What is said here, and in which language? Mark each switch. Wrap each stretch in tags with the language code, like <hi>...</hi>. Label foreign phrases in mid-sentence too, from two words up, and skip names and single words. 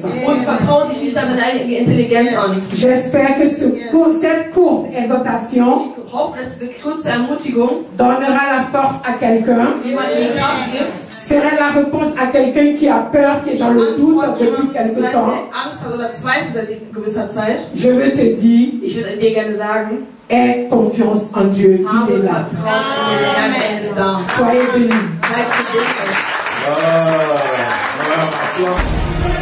<de>und vertraue dich nicht an deine eigene Intelligenz an.</de> <fr>J'espère que cette courte exhortation</fr> <de>Ich hoffe, dass diese kurze Ermutigung</de> <fr>donnera la force à quelqu'un,</fr> <de>jemandem die Kraft gibt,</de> <fr>sera la réponse à quelqu'un qui a peur, qui est</fr> <de>die</de> <fr>dans le doute</fr> <de>Antwort</de> <fr>depuis</fr> <de>jemandem zu</de> <fr>quelque</fr> <de>sein,</de> <fr>temps.</fr> <de>der Angst hat oder Zweifel seit gewisser Zeit.</de> <fr>Je veux te dire,</fr> <de>Ich würde dir gerne sagen,</de> <fr>aie confiance en Dieu, il</fr> <de>habe</de> <fr>est là.</fr> <de>Vertrauen in den Herrn, er ist da.</de> <fr>Soyez bénis.</fr> <de>Seid gesegnet.</de> <fr>Voilà, applaudissements.</fr>